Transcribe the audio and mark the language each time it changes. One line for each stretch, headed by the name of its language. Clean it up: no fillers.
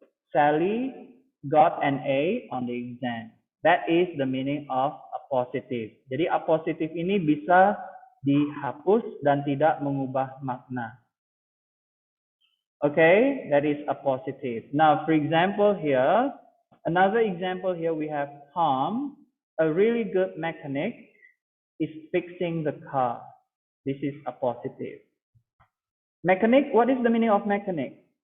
English: Sally got an A on the exam. That is the meaning of appositive.
Indonesian: Jadi appositive ini bisa dihapus dan tidak mengubah makna.
English: Okay, that is appositive. Now, for example here, another example here we have Tom, a really good mechanic, is fixing the car. This is appositive. Mechanic, what is the meaning of mechanic?